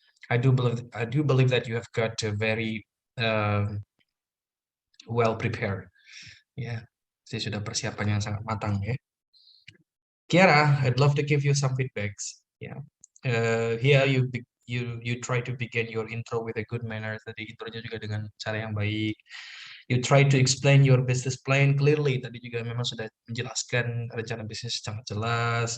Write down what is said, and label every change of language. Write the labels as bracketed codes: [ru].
[en] I do believe that you have got a very well prepared. [id] Ya. Saya sudah persiapan yang sangat matang ya. [en] Kiara, I'd love to give you some feedbacks. Yeah. Here you try to begin your intro with a good manner. [id] Tadi intronya juga dengan cara yang baik. [en] You try to explain your business plan clearly. [id] Tadi juga memang sudah menjelaskan rencana bisnis sangat jelas.